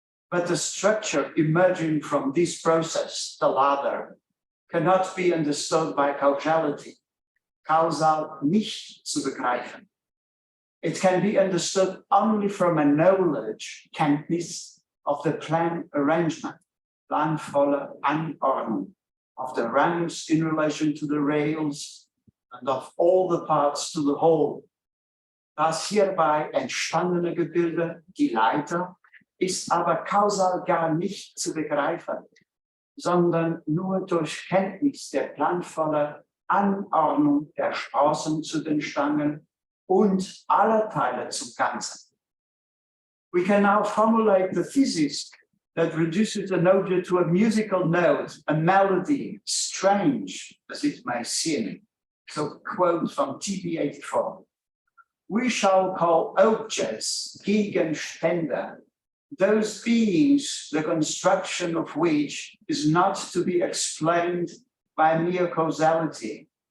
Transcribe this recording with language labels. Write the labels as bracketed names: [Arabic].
[English] But the structure emerging from this process, the ladder, cannot be understood by causality, [German] causal nicht zu begreifen. [English] It can be understood only from a knowledge, Kenntnis, of the plan arrangement, [German] planvolle Anordnung, [English] of the rungs in relation to the rails, and of all the parts to the whole. [German] Das hierbei entstandene Gebilde, die Leiter, ist aber kausal gar nicht zu begreifen, sondern nur durch Kenntnis der planvollen Anordnung der Sprossen zu den Stangen und aller Teile zum Ganzen. [English] We can now formulate the thesis that reduces an object to a musical note, a melody, strange as it may seem. So quote from TB84. We shall call objects, Gegenstände, those beings, the construction of which is not to be explained by mere causality.